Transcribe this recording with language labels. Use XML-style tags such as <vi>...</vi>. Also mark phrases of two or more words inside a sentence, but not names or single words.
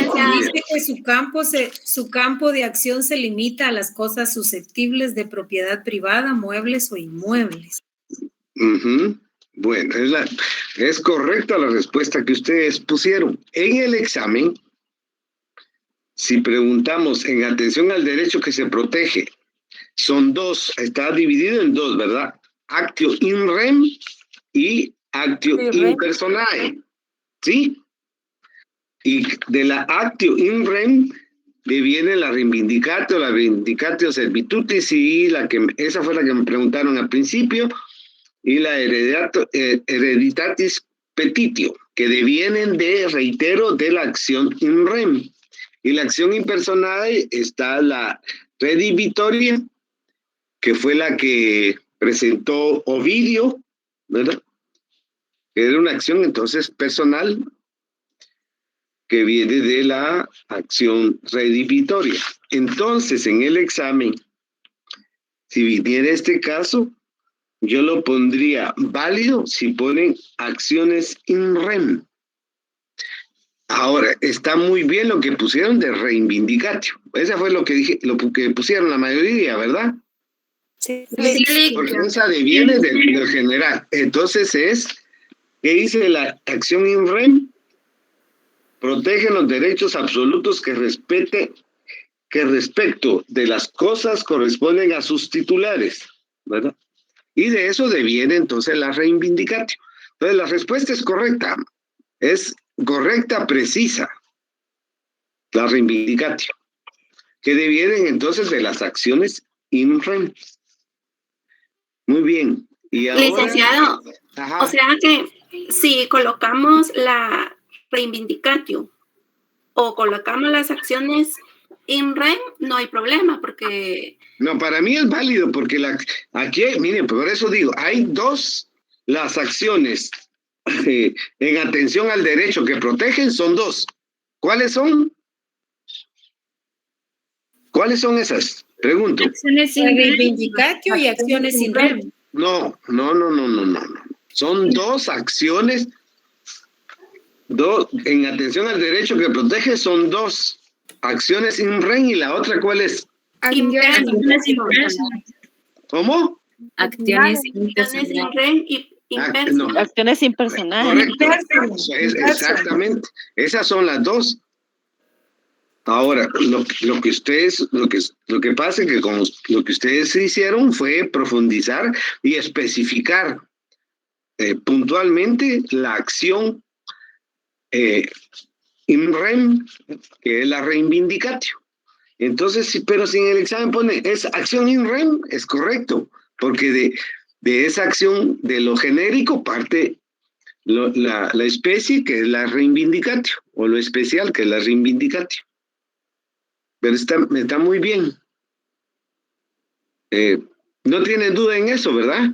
<es>Dice que su campo de acción se limita a las cosas susceptibles de propiedad privada, muebles o inmuebles. Bueno, es correcta la respuesta que ustedes pusieron. En el examen, si preguntamos en atención al derecho que se protege, son dos, está dividido en dos, ¿verdad?</es> <la>Actio in rem y actio in personae,</la> <es>¿sí? Y de la</es> <la>actio in rem</la> <es>viene la</es> <la>reivindicatio servitutis</la> <es>y esa fue la que me preguntaron al principio, y la</es> <la>hereditatis petitio,</la> <es>que devienen reitero, de la acción</es> <la>in rem.</la> <es>Y la acción</es> <la>in personae</la> <es>está la redivitoria, que fue la que presentó Ovidio, ¿verdad? Era una acción entonces personal que viene de la acción redivitoria. Entonces, en el examen, si viniera este caso, yo lo pondría válido si ponen acciones</es> <la>in rem.</la> <es>Ahora, está muy bien lo que pusieron de reivindicatio. Esa fue lo que dije, lo que pusieron la mayoría, ¿verdad? Sí. Porque esa deviene del general. Entonces ¿qué dice la acción</es> <la>in rem?</la> <es>Protege los derechos absolutos que respecto de las cosas corresponden a sus titulares, ¿verdad? Y de eso deviene entonces la reivindicatio. Entonces la respuesta es correcta, precisa, la reivindicatio, que devienen entonces de las acciones</es> <la>in rem.</la> <es>Muy bien. Y ahora, licenciado, o sea que si colocamos la reivindicatio o colocamos las acciones</es> <la>in rem,</la> <es>no hay problema, porque... No, para mí es válido, porque aquí, miren, por eso digo, hay las acciones en atención al derecho que protegen son dos. ¿Cuáles son? ¿Cuáles son esas? Pregunto. Acciones sin reivindicatio y acciones sin rem. No. Son dos acciones. En atención al derecho que protege son dos acciones</es> <la>in rem,</la> <es>y la otra, ¿cuál es? ¿Cómo? Acciones</es> <la>in rem y</la> <es>no. Acciones impersonales. Correcto. Exactamente. Esas son las dos. Ahora, lo que pasa es que como lo que ustedes hicieron fue profundizar y especificar puntualmente la acción</es> <la>in rem,</la> <es>que es la reivindicatio. Entonces, pero si en el examen pone es acción</es> <la>in rem,</la> <es>es correcto, porque de esa acción, de lo genérico, parte la especie, que es la reivindicatio, o lo especial, que es la reivindicatio. Pero está muy bien. No tienen duda en eso, ¿verdad?</es>